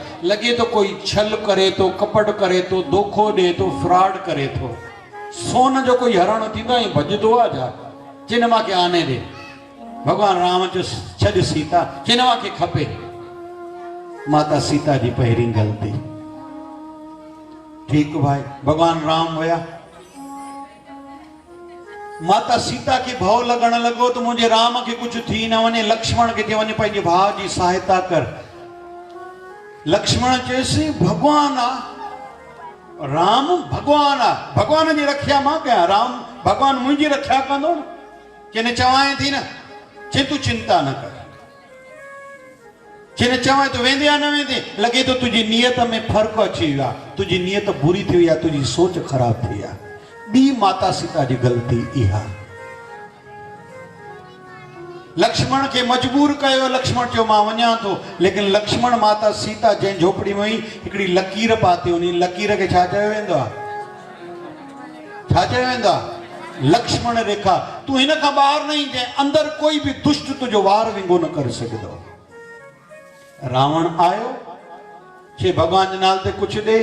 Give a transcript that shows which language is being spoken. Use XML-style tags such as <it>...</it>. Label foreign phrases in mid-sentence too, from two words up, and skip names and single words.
<sd>लॻे तो कोई छल करे थो, कपट करे थो, धोखो ॾे थो, फ्रॉड करे थो। सोन जो कोई हरण थींदो आहे? भॼंदो आहे छा? चिन मांखे आने ॾे। भगवान राम जो छॾ सीता, चिन मांखे खपे। माता सीता जी पहिरीं ग़लती। ठीकु भाई, भगवान राम हुया। माता सीता खे भव लॻण लॻो त मुंहिंजे राम खे कुझु थी न वञे। लक्ष्मण खे चई वञे पंहिंजे भाउ जी सहायता कर। लक्ष्मण चयसि भॻवान आहे, राम भॻवान आहे, भॻवान जी रखिया मां कयां। राम भॻवान मुंहिंजी रखिया कंदो न। चइने चवां थी न, चए तूं चिंता न कर। चइने चवां तूं वेंदे या न वेंदे? लॻे तो तुंहिंजी नियत में फ़र्क़ु अची वियो आहे, तुंहिंजी नियत बुरी थी वई आहे, तुंहिंजी सोच ख़राब थी आहे। ॿी माता सीता जी ग़लती इहा। लक्ष्मण खे मजबूर कयो। लक्ष्मण चयो मां वञा थो। लेकिन लक्ष्मण माता सीता जंहिं झोपड़ी में हुई, हिकिड़ी लकीर पाती। उन लकीर खे छा चयो वेंदो आहे? छा चयो वेंदो आहे? लक्ष्मण रेखा। तूं हिन खां ॿाहिरि न ईंदे, अंदर कोई बि दुष्ट तुंहिंजो वार विंगो न करे सघंदो। रावण आयो, चए भॻवान जे नाले ते कुझु ॾे।</sd>